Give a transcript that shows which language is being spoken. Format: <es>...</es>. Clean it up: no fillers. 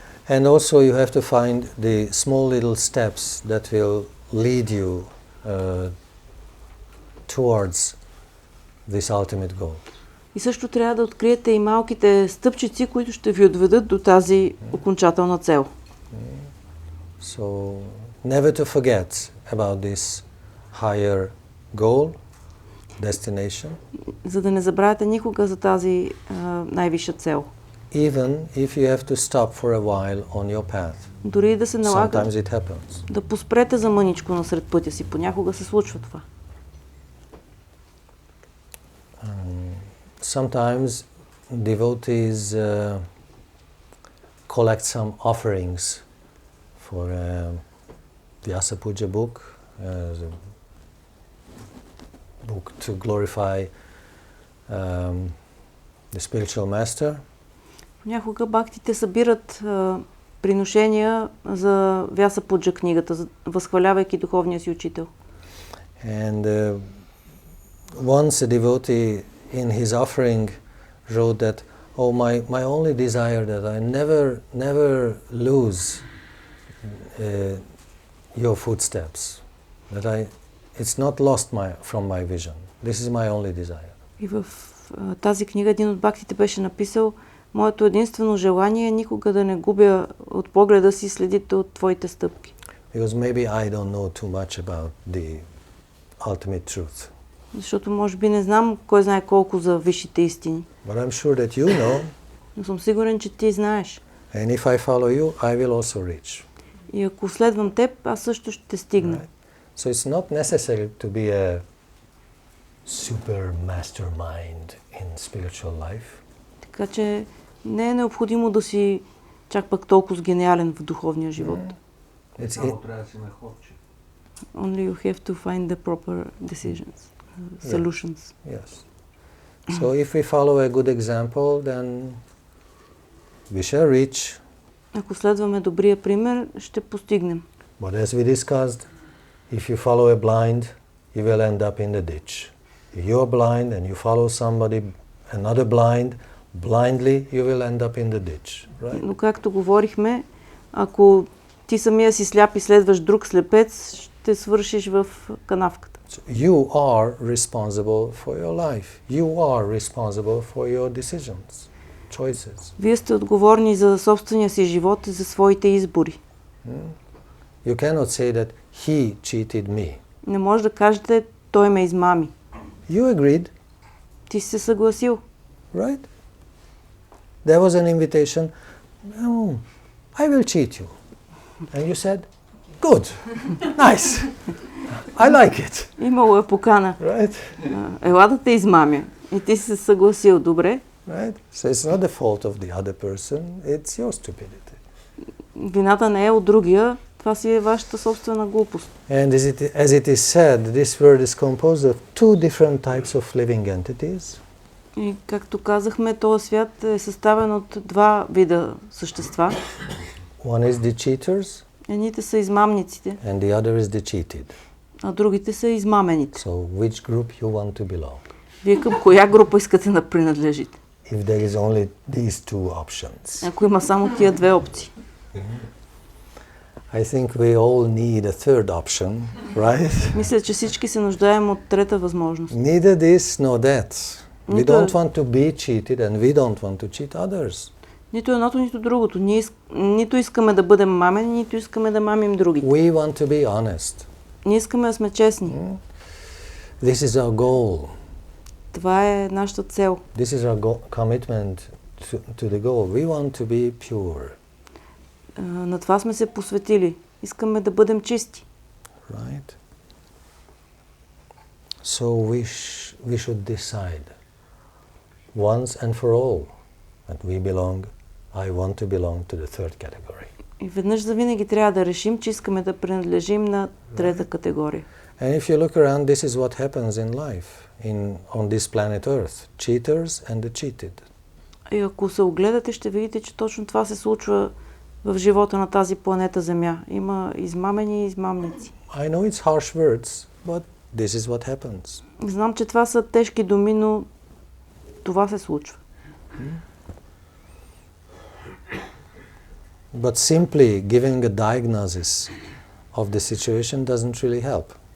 <en>And also you have to find the small little steps that will lead you towards this ultimate goal.</en> <bg>И също трябва да откриете и малките стъпчици, които ще ви отведат до тази окончателна цел.</bg> <en>So never to forget about this higher goal, destination.</en> <bg>За да не забравяте никога за тази най-висша цел.</bg> <en>Even if you have to stop for a while on your path.</en> <bg>Дори да се налага</bg> <en>Sometimes it happens.</en> <bg>да поспрете за мъничко насред пътя си. Понякога се случва това.</bg> <en>Sometimes devotees collect some offerings for Vyasa Puja book, the book to glorify the spiritual master.</en> <bg>Понякога бактите събират приношения за Vyasa Puja книгата, възхвалявайки духовния си учител.</bg> <en>And once a devotee in his offering wrote that, oh, my only desire that I never lose your footsteps, that it's not lost from my vision. This is my only desire.</en> <bg>И в тази книга един от бактите беше написал: моето единствено желание е никога да не губя от погледа си следите от твоите стъпки.</bg> <en>Because maybe I don't know too much about the ultimate truth.</en> <bg>Защото може би не знам кой знае колко за висшите истини.</bg> <en>But I'm sure that you know.</en> <bg>Но съм сигурен, че ти знаеш.</bg> <en>And if I follow you, I will also reach.</en> <bg>И ако следвам теб, аз също ще стигна.</bg> <en>Right? So it's not necessary to be a super mastermind in spiritual life.</en> <bg>Така че не е необходимо да си чак пък толкова гениален в духовния живот. Само трябва да си находчив.</bg> <en>Only you have to find the proper decisions, solutions. Yes. So if we follow a good example, then we shall reach.</en> <bg>Ако следваме добрия пример, ще постигнем.</bg> <en>But as we discussed, If you follow a blind, you will end up in the ditch. If you're blind and you follow somebody, another blind, blindly you will end up in the ditch. Right?</en> <bg>Но както говорихме, ако ти самия си сляп и следваш друг слепец, ще свършиш в канавката.</bg> <en>So you are responsible for your life. You are responsible for your decisions, choices.</en> <bg>Вие сте отговорни за собствения си живот и за своите избори.</bg> <en>You cannot say that he cheated me.</en> <bg>Не може да кажете, той ме измами.</bg> <en>You agreed,</en> <bg>Ти си се съгласил.</bg> <en>right? There was an invitation. No, I will cheat you. And you said, good, nice, I like it.</en> <bg>Имало е покана.</bg> <en>Right?</en> <bg>Ела да те измамя. И ти си се съгласил. Добре.</bg> <en>Right? So it's not the fault of the other person, it's your stupidity.</en> <bg>Вината не е от другия. Това си е вашата собствена глупост.</bg> <en>And as it is said, this world is composed of two different types of living entities.</en> <bg>И както казахме, този свят е съставен от два вида същества.</bg> <en>One is the cheaters</en> <bg>Едните са измамниците,</bg> <en>and the other is the cheated.</en> <bg>а другите са измамените.</bg> <en>So which group you want to belong?</en> <bg>Вие към коя група искате да принадлежите?</bg> <en>If there is only these two options.</en> <bg>Ако има само тия две опции.</bg> <en>I think we all need a third option, right?</en> <bg>Мисля, че всички се нуждаем от трета възможност.</bg> <en>Neither this nor that. We</en> <bg>Нито</bg> <en>don't want to be cheated and we don't want to cheat others.</en> <bg>Нито едното, нито другото. Ние нито искаме да бъдем мамени, нито искаме да мамим другите.</bg> <en>We want to be honest.</en> <bg>Ние искаме да сме честни.</bg> <en>This is our goal.</en> <bg>Това е нашата цел.</bg> <en>This is our commitment to the goal. We want to be pure.</en> <bg>На това сме се посветили. Искаме да бъдем чисти.</bg> <en>Right? So we should decide once and for all that we belong, I want to belong to the third category.</en> <bg>И веднъж завинаги трябва да решим, че искаме да принадлежим на трета категория.</bg> <en>And if you look around, this is what happens in life, on this planet Earth. Cheaters and the cheated.</en> <bg>И ако се огледате, ще видите, че точно това се случва в живота на тази планета Земя. Има измамени и измамници.</bg> <en>I know it's harsh words, but this is what happens.</en> <bg>Знам, че това са тежки думи, но това се случва.</bg> <en>But simply giving a diagnosis of the situation doesn't really help.</en>